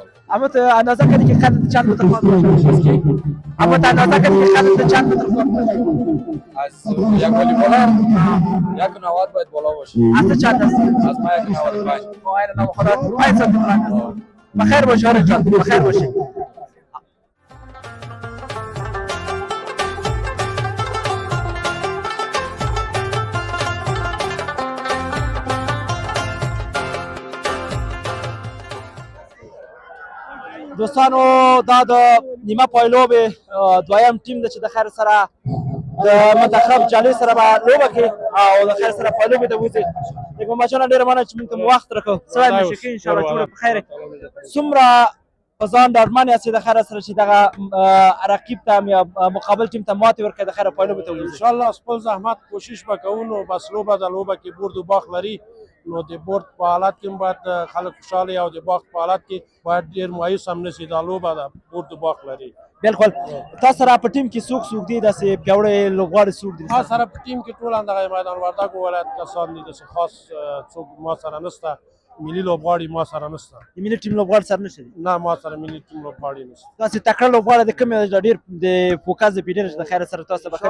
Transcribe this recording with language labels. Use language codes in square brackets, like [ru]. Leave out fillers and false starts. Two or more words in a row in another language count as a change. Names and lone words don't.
[fa] اما تو اندازه کردی که قد چند متر خواهد باشه؟ اما تو اندازه کردی که قد چند متر خواهد باشه؟ از یک والیبالر 1.90 باید بالا باشه. از چند است؟ از ما 1.95. ماهر نام خدا 5 سانتی متر. بخیر باش هارون جان، بخیر باشی. [ps] دوستانو دا د نیمه پایلوب دویم ټیم ده چې د خیر سره د منتخب جالی سره به لوبه کوي او د خیر سره پایلوب ته وځي. دغه بچانو ډېره مننه چې موږ ته وخت راکړ. سوال مې شي [ar] ان شاء الله [ps] ټول په خیر. څومره په ځان ډاډمن یاست د خیر سره چې دغه رقیب ته یا مقابل ټیم ته ماتې ورکړي د خیر پایلوب ته وځي؟ [ar] ان شاء الله [ps] خپل زحمت کوشش وکړو. نو بس لوبه د لوبه کې [fa] برد و باخت [ps] لري، نو د برد په حالت کې باید خلک خوشاله او د باخت په حالت کې باید ډیر مایوس هم نشي. دا لوبه د [fa] برد و باخت [ps] لري. بالکل. تاسو سره په ټیم کې څوک دي داسې پیاوړی لوبغاړي څوک دي؟ ما سره په ټیم کې ټول اندغه میدان وردګ ولایت کسان دي، داسې خاص څوک ما سره نشته. ملي لوبغاړي ما سره نشته. د ملي ټیم لوبغاړي سره نشته؟ نه، ما سره ملي ټیم لوبغاړي نشته. تاسو تکړه لوبغاړي د کوم ډیر د فوکس د پیډر د خیر سره تاسو به